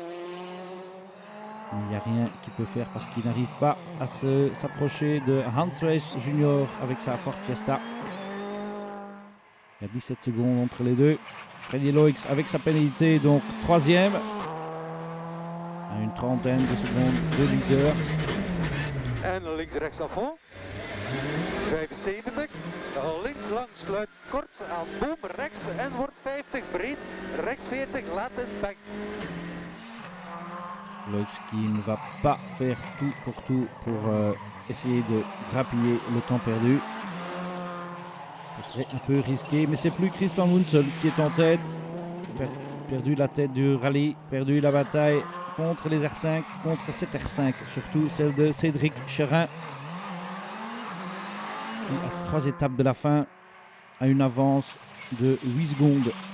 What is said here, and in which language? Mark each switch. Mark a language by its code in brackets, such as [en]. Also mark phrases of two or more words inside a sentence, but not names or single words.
[fr] Mais il n'y a rien qu'il peut faire parce qu'il n'arrive pas à s'approcher de Hans Weiss Junior avec sa Ford Fiesta. Il y a 17 secondes entre les deux. Freddy Loix avec sa pénalité, donc 3e. À une trentaine de secondes de leader. [nl] En links rechts af fond. 75. Links lang sluit kort aan boom rechts en wordt 50 breed. Rechts 40 laat in bank. [fr] Loix qui ne va pas faire tout pour essayer de grappiller le temps perdu. Ce serait un peu risqué, mais c'est plus Chris Van Woensel qui est en tête. Perdu la tête du rallye, perdu la bataille contre les R5, contre cette R5, surtout celle de Cédric Chérin, qui à 3 étapes de la fin a une avance de 8 secondes.